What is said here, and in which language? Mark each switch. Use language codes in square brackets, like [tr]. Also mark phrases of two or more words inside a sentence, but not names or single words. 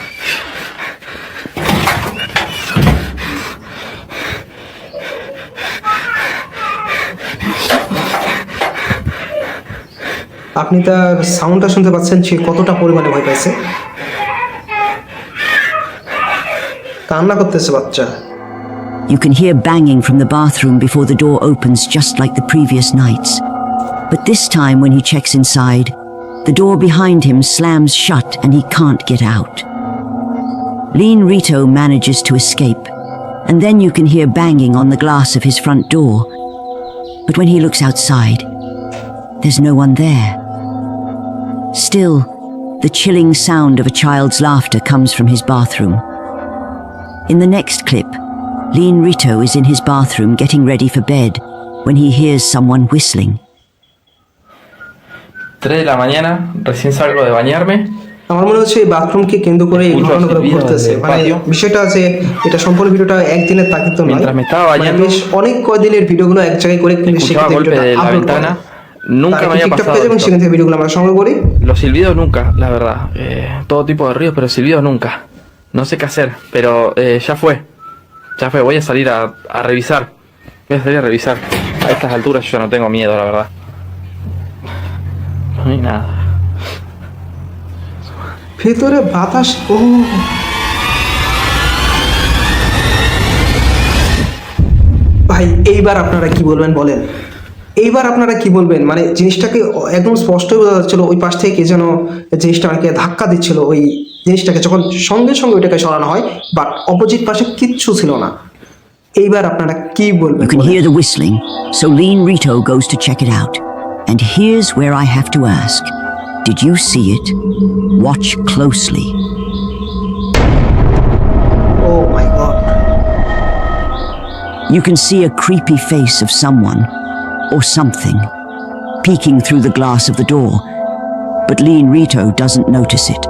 [bn] আপনি তার সাউন্ডটা শুনতে পাচ্ছেন সে কতটা পরিমাণে ভয় পাইছে কান্না করতেছে বাচ্চা [en] You can hear banging from the bathroom before the door opens, just like the previous nights. But this time, when he checks inside, the door behind him slams shut and he can't get out. Lean Rito manages to escape, and then you can hear banging on the glass of his front door. But when he looks outside, there's no one there. Still, the chilling sound of a child's laughter comes from his bathroom. In the next clip, Lean Rito is in his bathroom getting ready for bed when he hears someone whistling. [es] 3 de la mañana, recién salgo de bañarme. [bn] আমার মনে হচ্ছে এই বাথরুমকে কেন্দ্র করে এই ঘটনাগুলো ঘটতেছে মানে বিষয়টা আছে এটা সম্পূর্ণ ভিডিওটা একদিনের তাগিদ তো নয় [es] Mientras me estaba [bn] মানে [es] bañando, [bn] বেশ অনেক কয়দিনের ভিডিওগুলো এক জায়গায় করে কিন্তু [es] escuchaba [bn] সেক্ষেত্রে [es] golpes [bn] ভিডিওটা [es] de la [bn] আপলোড করা [es] ventana. Nunca me había [bn] টিকটক [es] pasado [bn] পেজ এবং [es] esto. [bn] সেখান থেকে ভিডিওগুলো আমরা সংগ্রহ করি [es] Los silbidos nunca, la verdad. Todo tipo de ruidos, pero silbidos nunca. No sé qué hacer, pero ya fue. Ya fue, voy a salir a revisar. Voy a salir a revisar. A estas alturas yo ya no tengo miedo, la verdad. No hay nada. [bn] ভেতরে বাতাস ও ভাই এইবার আপনারা কি বলবেন বলেন এইবার আপনারা কি বলবেন মানে জিনিসটাকে একদম স্পষ্টই বোঝা যাচ্ছিল ওই পাশ থেকে কে যেন জিনিসটা আমাকে ধাক্কা দিচ্ছিল ওই জিনিসটাকে যখন সঙ্গে সঙ্গে ওইটাকে সরানো হয় [en] but opposite [bn] পাশে কিচ্ছু ছিল না এইবার আপনারা কি বলবেন [en] You can hear the whistling, so Lean Rito goes to check it out. And here's where I have to ask. Did you see it? Watch closely. oh my god You can see a creepy face of someone or something peeking through the glass of the door, but Lean Rito doesn't notice it.